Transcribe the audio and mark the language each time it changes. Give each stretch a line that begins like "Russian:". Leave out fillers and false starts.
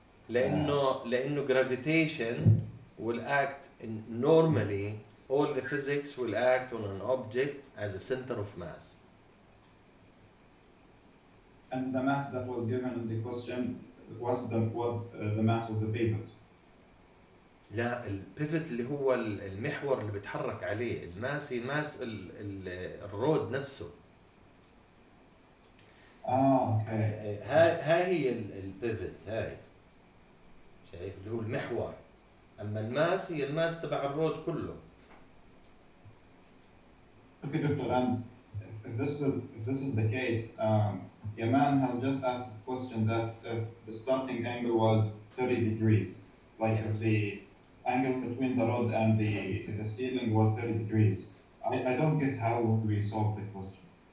English: لأنه gravitation will act normally, all the physics will act on an object as a center of mass. and the mass that was given in the question was the mass of the pivot.
Arabic: لا, البيفت اللي هو المحور اللي بيتحرك عليه. الماس هي ماس الرود نفسه.
English: Okay.
Arabic: هاي هي البيفت. هاي شايف اللي هو المحور. اما الماس هي الماس تبع الرود كله.
English: Okay, doctor, and if this is the case, Yaman has just asked a question that if the starting angle was 30 degrees, like Yeah. if the angle between the rod and the ceiling was 30 degrees, I don't get how we solve the question.